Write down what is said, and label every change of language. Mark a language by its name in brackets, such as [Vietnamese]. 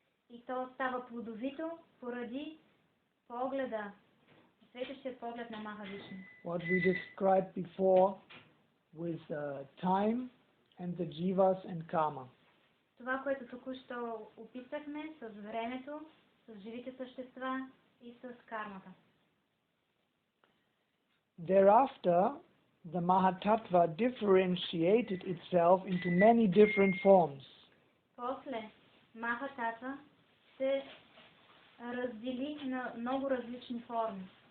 [Bulgarian] И то става плодовито поради погледа, светещият поглед на Махавишну. [English] What we described before with time and the jivas and karma. [Bulgarian] Това, което току-що описахме с времето, с живите същества и с кармата. [English] Thereafter, the Mahatattva differentiated itself into many different forms. [Bulgarian] После Махататва се раздели на много различни форми.